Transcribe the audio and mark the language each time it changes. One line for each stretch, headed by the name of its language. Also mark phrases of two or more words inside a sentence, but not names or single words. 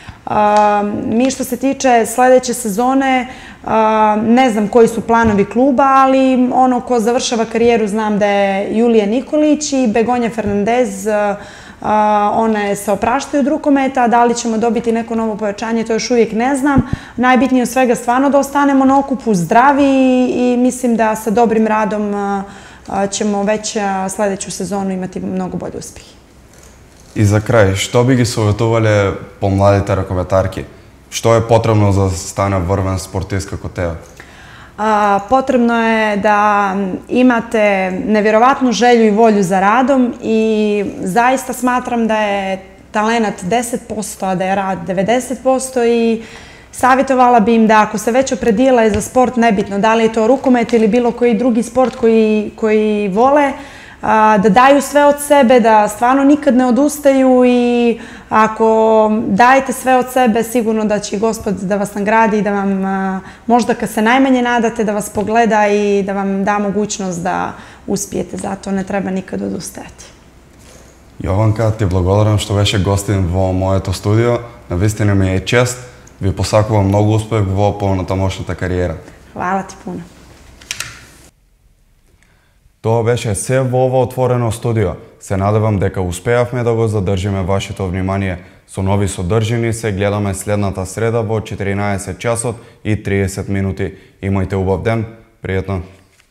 Serbian: Mi što se tiče sljedeće sezone, ne znam koji su planovi kluba, ali ono ko završava karijeru znam da je Julija Nikolić i Begonja Fernandez. One se opraštaju od rukometa, da li ćemo dobiti neko novo pojačanje, to još uvijek ne znam. Najbitnije od svega stvarno da ostanemo na okupu zdravi i mislim da sa dobrim radom ćemo već sljedeću sezonu imati mnogo bolje uspjehe.
Macedonian: И за крај, што би ги советувале помладите ракометарки? Што е потребно за да стане врвен спортист како тебе?
Serbian: Potrebno je da imate nevjerovatnu želju i volju za radom i zaista smatram da je talenat 10%, a da je rad 90% i savjetovala bi im da ako se već opredijele za sport, nebitno da li je to rukomet ili bilo koji drugi sport koji vole, da daju sve od sebe, da stvarno nikad ne odustaju i ako dajete sve od sebe, sigurno da će Gospod da vas nagradi i da vam, možda kad se najmanje nadate, da vas pogleda i da vam da mogućnost da uspijete. Zato ne treba nikad odustajati.
Macedonian: Јованка, ти благодарам што беше гостин во моето студио. Навистина ми е чест. Ви посакувам многу успех во понатамошната кариера.
Serbian: Hvala ti puno.
Macedonian: Тоа беше се во ова отворено студио. Се надевам дека успеавме да го задржиме вашето внимание. Со нови содржини се гледаме следната среда во 14 часот и 30 минути. Имајте убав ден, пријатно.